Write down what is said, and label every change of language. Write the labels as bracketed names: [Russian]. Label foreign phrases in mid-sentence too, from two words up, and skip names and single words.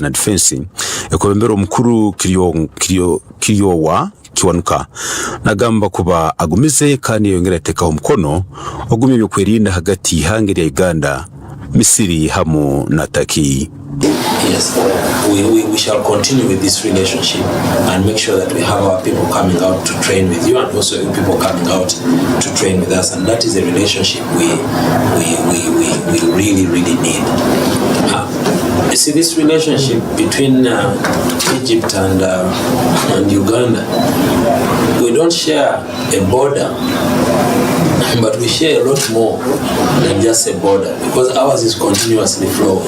[Nyankole] na Defense ekobembera omukuru Kiryowa Kiwanuka nagamba kuba agumize kandi yongera atekaho umukono ogumye ebyokwirinda hagati hangeri ya Uganda, Misiri hamu na Turkey. [English] Yes, we shall continue with this relationship and make sure that we have our people coming out to train with you and also people coming out to train with us, and that is a relationship we really need. You see, this relationship between Egypt and Uganda, we don't share a border, but we share a lot more than just a border, because ours is continuously flowing.